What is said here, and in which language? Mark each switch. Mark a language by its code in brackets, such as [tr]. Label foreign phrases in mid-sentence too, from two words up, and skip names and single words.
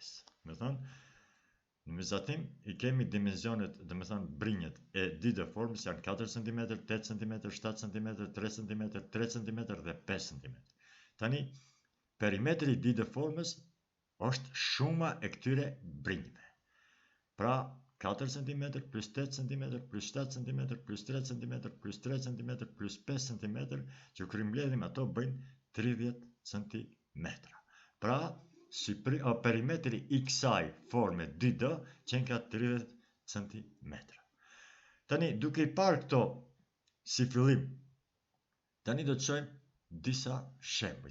[sq] Domethënë, në vizatim i kemi dimensionet, domethënë brinjët e didë formës janë 4 cm, 8 cm, 7 cm, 3 cm, 3 cm dhe 5 cm. Tani, perimetri i didë formës është shuma e këtyre brinjëve. Pra, 4 cm plus 8 cm plus 7 cm plus 3 cm plus 3 cm plus 5 cm, që kur i mbledhim ato bëjnë 30 cm. Pra, perimetri i kësaj forme didë qenë ka 30 cm. Tani, duke i parë këto si fillim, tani do të shohim disa shembuj.